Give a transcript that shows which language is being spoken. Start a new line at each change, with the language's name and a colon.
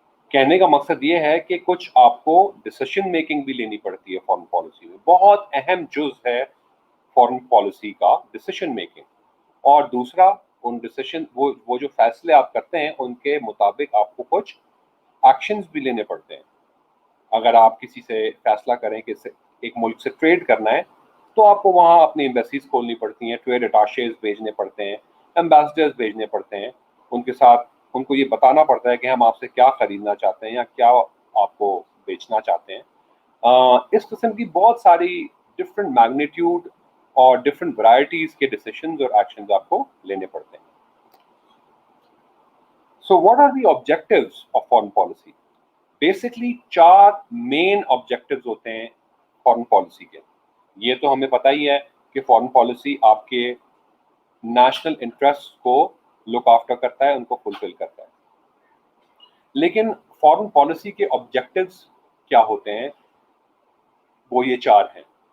Urdu: کہنے کا مقصد یہ ہے کہ کچھ آپ کو ڈیسیشن میکنگ بھی لینی پڑتی ہے فارن پالیسی میں، بہت اہم جز ہے فارن پالیسی کا ڈیسیشن میکنگ، اور دوسرا ان ڈیسیشن وہ جو فیصلے آپ کرتے ہیں ان کے مطابق آپ کو کچھ ایکشنز بھی لینے پڑتے ہیں۔ اگر آپ کسی سے فیصلہ کریں کہ ایک ملک سے ٹریڈ کرنا ہے تو آپ کو وہاں اپنی ایمبیسیز کھولنی پڑتی ہیں، ٹریڈ اٹاشیز بھیجنے پڑتے ہیں، ایمبیسڈرز بھیجنے پڑتے ہیں، ان کے ساتھ ان کو یہ بتانا پڑتا ہے کہ ہم آپ سے کیا خریدنا چاہتے ہیں یا کیا آپ کو بیچنا چاہتے ہیں. اس قسم کی بہت ساری ڈفرینٹ میگنیٹیوڈ اور ڈفرینٹ ورائٹیز کے ڈیسیشنز اور ایکشنز آپ کو لینے پڑتے ہیں.
English: So what are the objectives of foreign policy?
Urdu: Basically 4 main objectives ہوتے ہیں فارن پالیسی کے. یہ تو ہمیں پتہ ہی ہے کہ فارن پالیسی آپ کے نیشنل انٹرسٹ کو لک آفٹر کرتا ہے, ان کو فلفل کرتا ہے. لیکن فارن پالیسی کے آبجیکٹیوز کیا ہوتے ہیں؟ وہ یہ 4 ہیں.